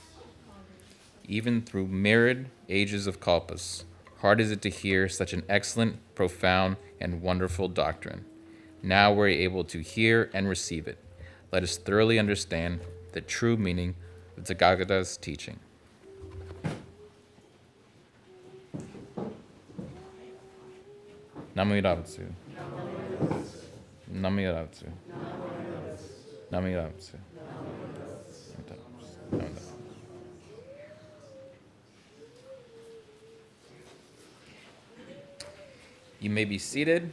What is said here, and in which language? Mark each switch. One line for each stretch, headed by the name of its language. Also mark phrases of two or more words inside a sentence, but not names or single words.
English: Even through myriad ages of kalpas, hard is it to hear such an excellent, profound, and wonderful doctrine. Now we're able to hear and receive it. Let us thoroughly understand the true meaning of Tathagata's teaching. Namo-Yorabatsu. Namo-Yorabatsu. Namo-Yorabatsu. Namo-Yorabatsu. You may be seated.